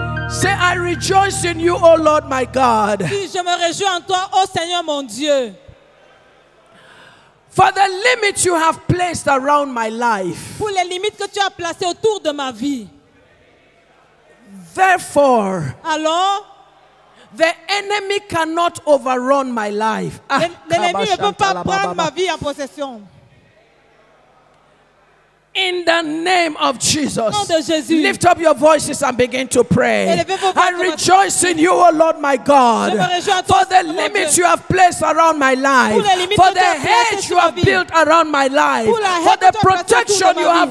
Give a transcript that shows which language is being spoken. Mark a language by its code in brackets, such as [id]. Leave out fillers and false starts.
[en] Say, I rejoice in you, O Lord my God, [fr] Si je me réjouis en toi, ô Seigneur mon Dieu, [en] for the limits you have placed around my life. [fr] pour les limites que tu as placées autour de ma vie. [en] Therefore, [fr] Alors, [en] the enemy cannot overrun my life. [fr] l'ennemi ne peut pas prendre ma vie en possession. [en] In the name of Jesus, [fr] Au nom de Jésus. [en] lift up your voices and begin to pray. [fr] Élevez vos voix [en] I [fr] comme [en] rejoice in you, O Lord my God, [fr] Je me réjouis en toi, [en] for the [fr] Seigneur mon [en] limits [fr] Dieu. [en] you have placed around my life, [fr] Pour les limites [en] for [fr] que [en] the [fr] tu as placées [en] hedge [fr] sur [en] you [fr] ma [en] have [fr] vie. [en] built around my life, [fr] Pour la [en] for hedge the [fr] que tu as placée [en] protection [fr] autour de [en] you [fr] ma [en] have